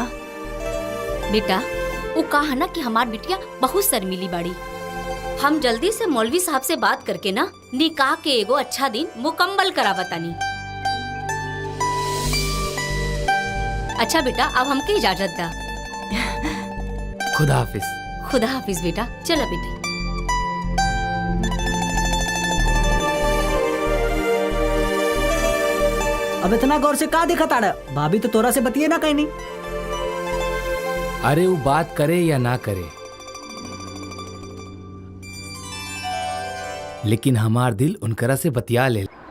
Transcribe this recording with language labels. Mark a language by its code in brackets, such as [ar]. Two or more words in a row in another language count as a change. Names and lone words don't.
[bho] बेटा वो कहा ना कि हमार बिटिया बहुत शर्मीली बाड़ी। हम जल्दी से मौलवी साहब से बात करके ना निकाह के एगो अच्छा दिन मुकम्मल करावतानी। अच्छा बेटा अब हमके इजाजत दा। खुदा हाफिज। खुदा हाफिज बेटा। चला बेटी। अब इतना गौर से का देखा ताड़ा? भाभी तो तोरा से बतिये ना कहीं नहीं। अरे वो बात करे या ना करे, लेकिन हमार दिल उनकरा से बतिया ले।